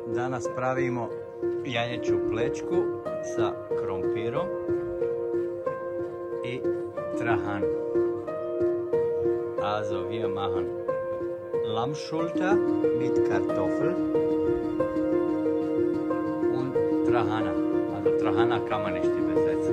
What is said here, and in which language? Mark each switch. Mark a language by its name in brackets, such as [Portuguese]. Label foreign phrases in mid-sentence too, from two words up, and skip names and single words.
[Bosnian] Danas pravimo janjeću plečku sa krompirom i trahan. [German] Also wir machen Lammschulter mit Kartoffel und Trahana. Also Trahana kann man nicht übersetzen.